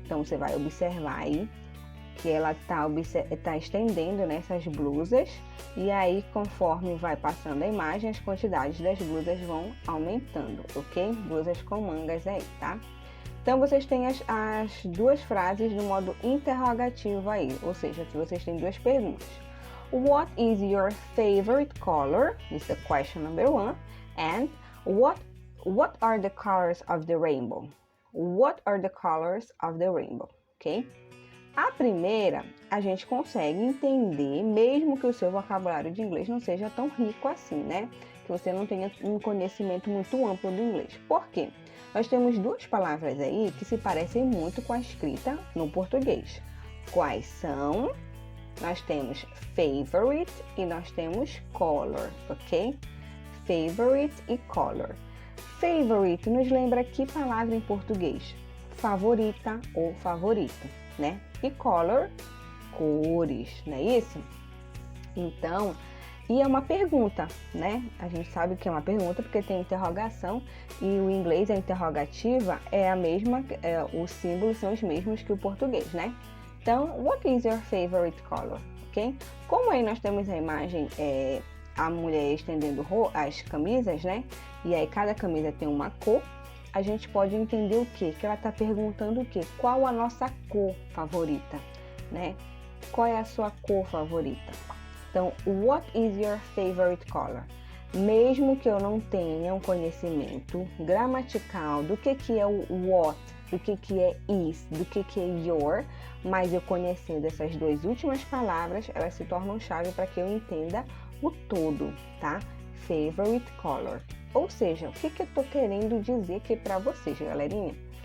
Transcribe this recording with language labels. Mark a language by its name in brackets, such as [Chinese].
[Portuguese] Então, você vai observar aí que ela tá estendendo nessas blusas e aí conforme vai passando a imagem, as quantidades das blusas vão aumentando, ok? Blusas com mangas aí, tá? Então vocês têm as duas frases no modo interrogativo aí, ou seja, que vocês têm duas perguntas. [English] What is your favorite color? This is the question number 1. And what are the colors of the rainbow? What are the colors of the rainbow? [Portuguese] Ok? A primeira, a gente consegue entender, mesmo que o seu vocabulário de inglês não seja tão rico assim, né? Que você não tenha um conhecimento muito amplo do inglês. Por quê? Nós temos duas palavras aí que se parecem muito com a escrita no português. Quais são? Nós temos favorite e nós temos color, ok? Favorite e color. Favorite nos lembra que palavra em português? Favorita ou favorito, né? E color, cores, não é isso? Então, e é uma pergunta, né? A gente sabe que é uma pergunta porque tem interrogação e o inglês, a interrogativa, é a mesma, os símbolos são os mesmos que o português, né? Então, [English] what is your favorite color? [Portuguese] Ok? Como aí nós temos a imagem, a mulher estendendo as camisas, né? E aí cada camisa tem uma cor, a gente pode entender o quê? Que ela está perguntando o quê? Qual a nossa cor favorita, né? Qual é a sua cor favorita? Então, [English] what is your favorite color? [Portuguese] Mesmo que eu não tenha um conhecimento gramatical do que é o what, do que é is, do que é your, mas eu conhecendo essas duas últimas palavras, elas se tornam chave para que eu entenda o todo, tá? Favorite color. Ou seja, o que eu estou querendo dizer aqui para vocês, galerinha?